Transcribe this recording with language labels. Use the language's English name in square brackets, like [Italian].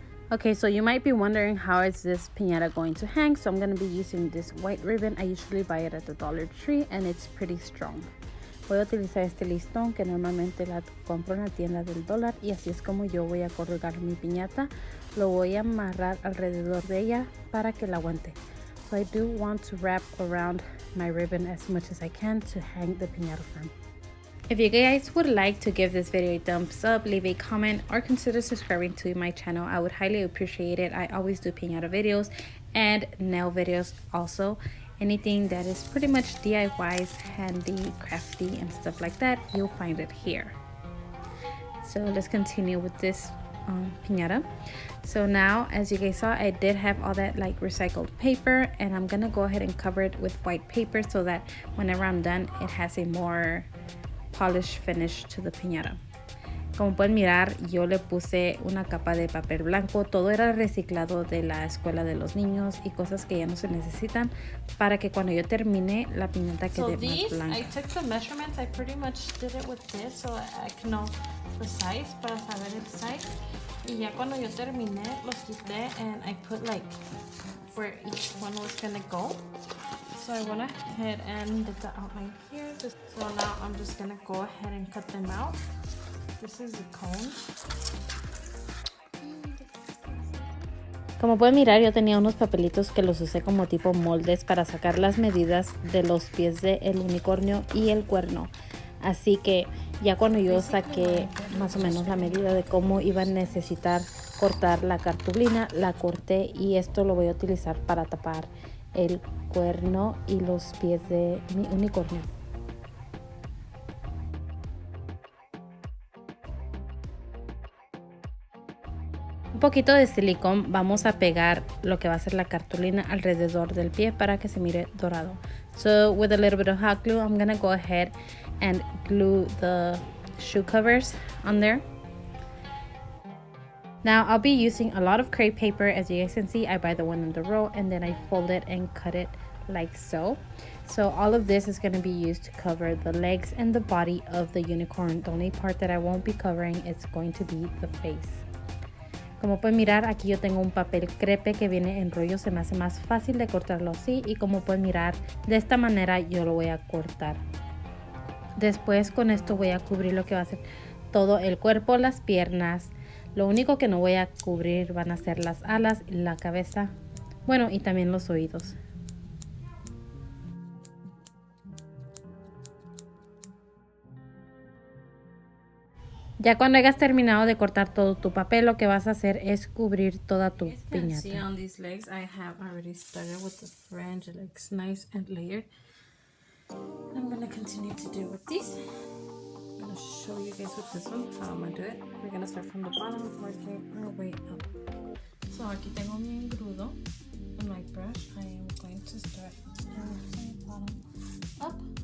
[English] Okay, so you might be wondering how is this piñata going to hang. So I'm going to be using this white ribbon. I usually buy it at the Dollar Tree and it's pretty strong. [Spanish] Voy a utilizar este listón que normalmente la compro en la tienda del dólar y así es como yo voy a colgar mi piñata. Lo voy a amarrar alrededor de ella para que la aguante. [English] So I do want to wrap around my ribbon as much as I can to hang the piñata firm. If you guys would like to give this video a thumbs up, leave a comment, or consider subscribing to my channel, I would highly appreciate it. I always do piñata videos and nail videos also. Anything that is pretty much DIYs, handy, crafty, and stuff like that, you'll find it here. So let's continue with this piñata. So now, as you guys saw, I did have all that like recycled paper, and I'm gonna go ahead and cover it with white paper so that whenever I'm done, it has a more polished finish to the piñata. [Spanish] Como pueden mirar, yo le puse una capa de papel blanco. Todo era reciclado de la escuela de los niños y cosas que ya no se necesitan para que cuando yo termine la piñata quede más blanca. [English] I took the measurements. I pretty much did it with this so I can know the size [Spanish] para saber el size. Y ya cuando yo terminé los quité [English] and I put like where each one was gonna go. So I went ahead and did the outline here. So now I'm just gonna go ahead and cut them out. This is the cone. [Spanish] Como pueden mirar, yo tenía unos papelitos que los usé como tipo moldes para sacar las medidas de los pies del unicornio y el cuerno. Así que ya cuando yo saqué más o menos la medida de cómo iba a necesitar cortar la cartulina, la corté y esto lo voy a utilizar para tapar el cuerno y los pies de mi unicornio. Un poquito de silicón, vamos a pegar lo que va a ser la cartulina alrededor del pie para que se mire dorado. [English] So with a little bit of hot glue, I'm gonna go ahead and glue the shoe covers on there. Now I'll be using a lot of crepe paper. As you guys can see, I buy the one in the row and then I fold it and cut it like so. So all of this is going to be used to cover the legs and the body of the unicorn. The only part that I won't be covering is going to be the face. [Spanish] Como pueden mirar, aquí yo tengo un papel crepe que viene en rollo, se me hace más fácil de cortarlo así, y como pueden mirar, de esta manera yo lo voy a cortar. Después con esto voy a cubrir lo que va a ser todo el cuerpo, las piernas. Lo único que no voy a cubrir van a ser las alas, la cabeza, bueno, y también los oídos. Ya cuando hayas terminado de cortar todo tu papel, lo que vas a hacer es cubrir toda tu piñata. [English] See on these legs, I have already started with the fringe. It looks nice and layered. I'm gonna continue to do with these. I'm gonna show you guys with this one how I'm gonna do it. We're gonna start from the bottom, working our way up. [Spanish] So aquí tengo mi engrudo [English] on my brush. I am going to start from the bottom up.